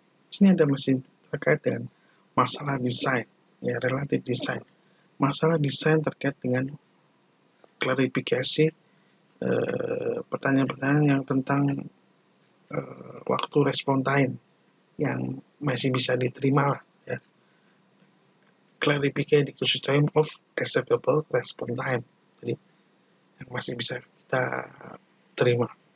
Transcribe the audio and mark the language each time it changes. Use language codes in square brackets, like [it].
[id] Sini ada masih terkait dengan masalah desain, ya [en] relative design. [id] Masalah desain terkait dengan klarifikasi pertanyaan-pertanyaan yang tentang waktu respon time yang masih bisa diterima lah ya. [en] Clarify the time of acceptable response time. [id] Jadi yang masih bisa kita terima.